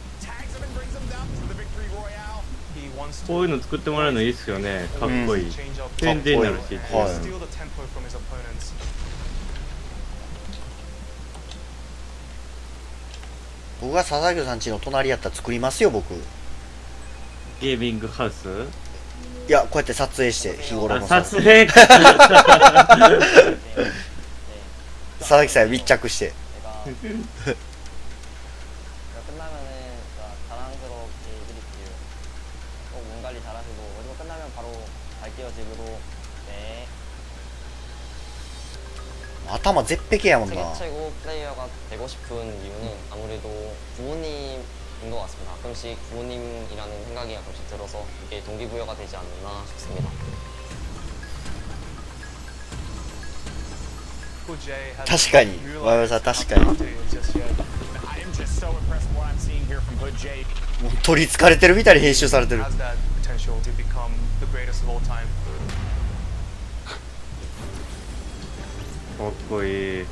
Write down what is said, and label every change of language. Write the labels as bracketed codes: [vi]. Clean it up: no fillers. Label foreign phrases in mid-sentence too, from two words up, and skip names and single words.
[ja] こういうの作ってもらうのいいっすよね。かっこいい。宣伝になるし。僕が佐々木さん家の隣やったら作りますよ僕。ゲーミングハウス？いやこうやって撮影して日頃の撮影。佐々木さん密着して。 [ko] 끝나면은 자랑스럽게 해드릴게요. 꼭 몸 관리 잘하시고 그리고 끝나면 바로 갈게요 집으로. 네. [ja] 頭絶壁やもんな。 [ko] 세계 최고 플레이어가 되고 싶은 이유는 아무래도 부모님인 것 같습니다. 가끔씩 부모님이라는 생각이 가끔씩 들어서 이게 동기부여가 되지 않나 싶습니다. [ja] 確かに、わやさん確かに。もう取りつかれてるみたいに編集されてる。かっこいい。